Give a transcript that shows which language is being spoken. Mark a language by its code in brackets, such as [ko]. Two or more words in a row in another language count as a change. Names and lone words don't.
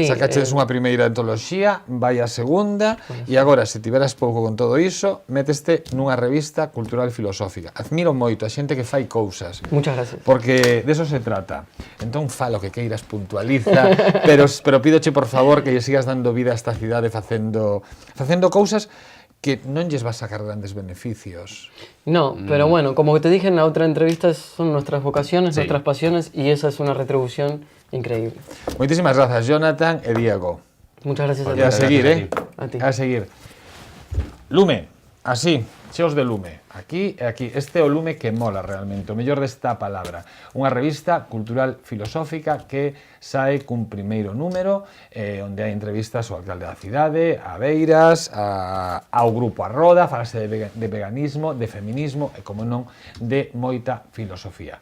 [gl] sacachedes unha primeira antoloxía, vai a segunda, e agora, se tiveras pouco con todo iso, méteste nunha revista cultural filosófica. Admiro moito a xente que fai cousas, [es] Muchas gracias. porque de eso se trata. [gl] Entón, falo que queiras, puntualiza, pero pídoche, por favor, que lle sigas dando vida a esta cidade facendo cousas que non lles vas a sacar grandes beneficios. [es] No, pero bueno, como te dije en la otra entrevista, son nuestras vocaciones, Sí. nuestras pasiones y esa es una retribución increíble. [gl] Moitísimas grazas, Jonathan e Diego. [es] Muchas gracias a [gl] E a [es] ti. [gl] seguir, [es] gracias a ti. [gl] A seguir. Lume, así, cheos de lume. Aquí e aquí. Este é o lume que mola realmente, o mellor desta palabra. Unha revista cultural filosófica que sae cun primeiro número onde hai entrevistas ao alcalde da cidade, a Beiras, ao grupo A Roda, falase de veganismo, de feminismo e, como non, de moita filosofía.